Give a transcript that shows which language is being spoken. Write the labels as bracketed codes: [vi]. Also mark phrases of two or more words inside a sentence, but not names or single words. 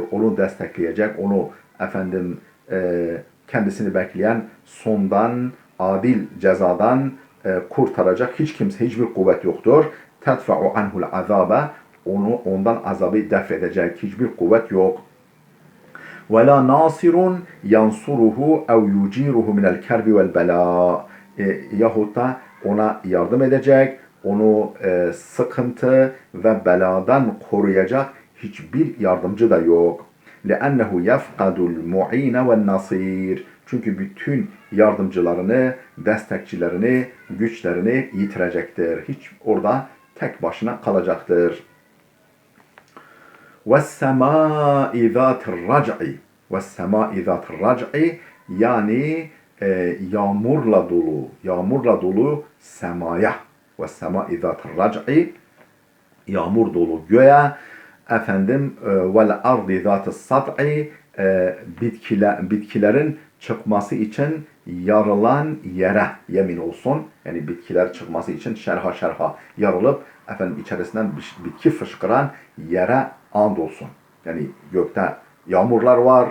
[tr] Onu destekleyecek, onu efendim kendisini bekleyen sondan, adil cezadan kurtaracak hiç kimse, hiçbir kuvvet yoktur. [ar] تدفع عنه العذاب. [tr] Ondan azabı def edecek hiçbir kuvvet yok. [ar] وَلَا نَاصِرٌ يَنْصُرُهُ اَوْ يُجِيرُهُ مِنَ الْكَرْبِ وَالْبَلَاءِ. [tr] Yahut da ona yardım edecek, onu sıkıntı ve beladan koruyacak hiçbir yardımcı da yok. [ar] لِأَنَّهُ يَفْقَدُ الْمُعِينَ وَالنَّصِيرِ. [tr] Çünkü bütün yardımcılarını, destekçilerini, güçlerini yitirecektir. Hiç orada tek başına kalacaktır. [ar] وَالسَّمَاءِ ذَاتِ الرَّجْعِ وَالسَّمَاءِ ذَاتِ الرَّجْعِ [tr] yani yağmurla dolu semaya. [ar] وَالسَّمَاءِ ذَاتِ الرَّجْعِ [tr] yağmur dolu göğe. [ar] وَالْاَرْضِ ذَاتِ السَّطْعِ [tr] bitkilerin çıkması için yarılan yere yemin olsun. Yani bitkiler çıkması için şerha yarılıp içerisinden bitki fışkıran yere and olsun. Yani gökte yağmurlar var.